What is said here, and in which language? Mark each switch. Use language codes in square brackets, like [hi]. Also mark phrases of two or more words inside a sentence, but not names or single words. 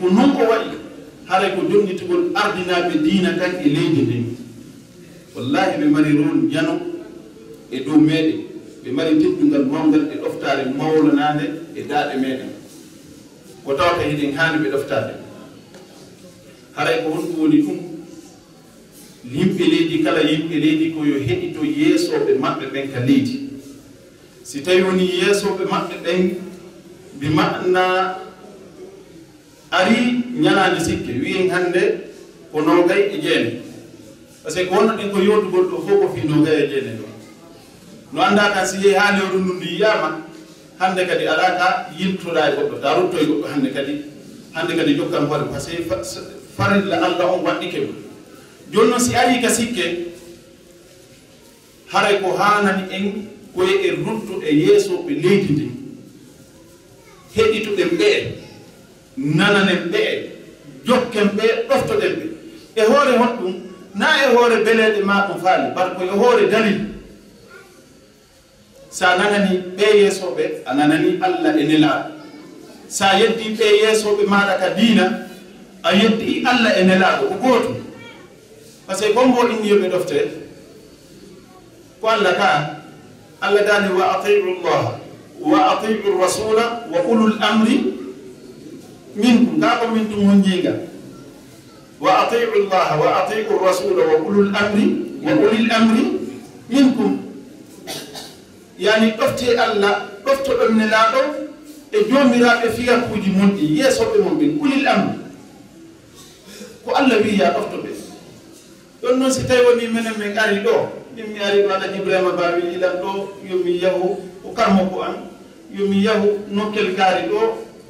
[ff] ko non o waɗi haray ko jonnitugol ardinaɓe diina tan e leydi ndin wallahi ɓe mari rôle jano e dow meɗen ɓe mari teddungal mawgal e ɗoftare mawlanade e daaɗe meɗen ko tawata hiɗen haani ɓe ɗoftade haray ko honɗum woni ɗum yimɓe leydi kala yimɓe leydi ko yo heɗito yeesoɓe maɓɓe ɓen ka leydi si tawi woni yeesoɓe maɓɓe ɓen mbi manna ari ñalade sikke wiyen hannde ko nogay e jeene [fr] par ce que [ff] ko wonno ɗen ko yodugol ɗo fof ko fi nogay e jeene ɗo no annda kan si yehi ha lewru ndu ndu yiyama hannde kadi alaka yiltoɗa e goɗɗo ta rutto e goɗɗo hannde kadi jokkan hoore [fr] par ce que [ff] farilla Allah on waɗɗike ɗum joni noon si ari ka sikke haray ko hanani en koye e ruttuɗe yeesoɓe leydi ndi heɗituɗen ɓee nananen ɓee jokken ɓee ɗoftoɗen ɓe e hoore honɗum na e hoore beleɗe ma ɗum faali bar ko e hoore dalil sa nanani ɓe yeesoɓe a nanani Allah e nelaɗo sa yeddi ɓe yeesoɓe maɗa ka diina a yeddi Allah e nelaɗo ko gootum [fr] par ce que [ff] gombo inni yoɓe ɗofte ko Allah ka Allah dani [ar] وأطيعوا الله وأطيعوا الرسول وأولو الأمر منكم [ff] ka ko min tum honjinga [ar] وأطيعوا الله وأطيعوا الرسول وأولو الأمر منكم [ff] yani ɗofte Allah ɗoftoɗon nelaɗo e jomiraɓe fiyakuji monɗi yeesoɓe mon ɓen [ar] أولي الأمر [ff] ko Allah wi ya ɗoftoɓe ɗon noon si tawi woni minen min ari ɗo min mi ari ɗo Alaji Ibrahima Ba wi ilan ɗo yomi yahu o karmoko an yomi yahu nokkel gaari ɗo